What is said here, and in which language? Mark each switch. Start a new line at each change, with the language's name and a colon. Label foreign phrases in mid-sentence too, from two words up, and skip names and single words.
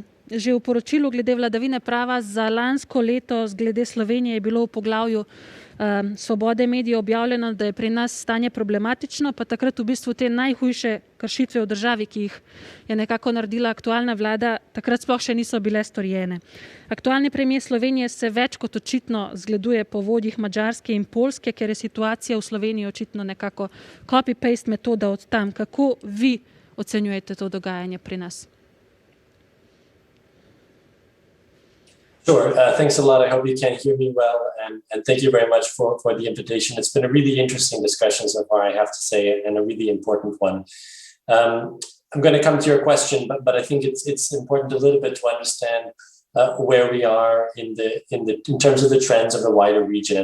Slovenian: Že v poročilu glede vladavine prava za lansko leto glede Slovenije je bilo v poglavju svobode medijev objavljeno, da je pri nas stanje problematično, pa takrat v bistvu te najhujše kršitve v državi, ki jih je nekako naredila aktualna vlada, takrat sploh še niso bile storjene. Aktualni premier Slovenije se več kot očitno zgleduje po vodjih Madžarske in Poljske, ker je situacija v Sloveniji očitno nekako copy-paste metoda od tam. Kako vi ocenjujete to dogajanje pri nas?
English: Sure. Thanks a lot. I hope you can hear me well. And thank you very much for the invitation. It's been a really interesting discussion so far, I have to say, and a really important one. I'm going to come to your question, but I think it's important a little bit to understand where we are in terms of the trends of the wider region.